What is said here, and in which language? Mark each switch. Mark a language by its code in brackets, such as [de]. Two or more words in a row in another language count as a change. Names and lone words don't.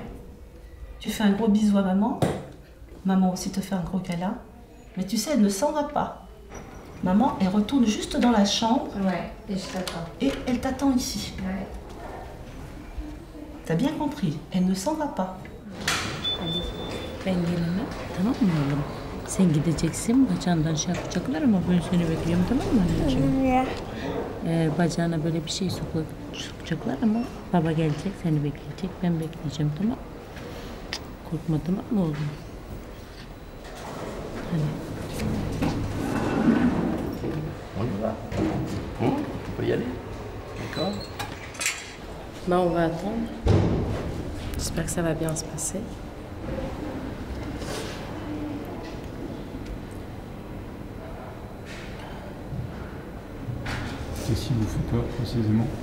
[fr] Tu fais un gros bisou à maman. Maman aussi te fait un gros câlin. Mais tu sais, elle ne s'en va pas. Maman, elle retourne juste dans la chambre. Ouais, et je t'attends. Et elle t'attend ici. Ouais. T'as bien compris, elle ne s'en va pas. [tr] Ali, ben gelene tamam mı oğlum? Sen gideceksin, bacağından şey yapacaklar ama ben seni bekliyorum, tamam mı anneciğim? Bacağına böyle bir şey sokacaklar ama baba gelecek, seni bekleyecek, ben bekleyeceğim, tamam mı? Korkma, tamam mı oğlum? Hadi. [fr] On y va. On peut y aller. D'accord. On va attendre. J'espère que ça va bien se passer. Qu'est-ce qui vous fait peur précisément?